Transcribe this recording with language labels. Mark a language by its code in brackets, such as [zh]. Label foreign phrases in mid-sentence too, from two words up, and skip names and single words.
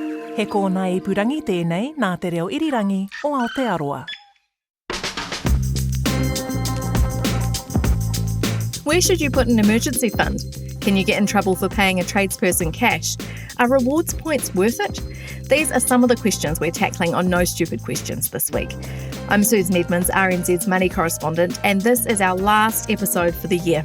[mi] He kōna I purangi tēnei nā te reo irirangi o Aotearoa. [en] Where should you put an emergency fund? Can you get in trouble for paying a tradesperson cash? Are rewards points worth it? These are some of the questions we're tackling on No Stupid Questions this week. I'm Susan Edmunds, RNZ's money correspondent, and this is our last episode for the year.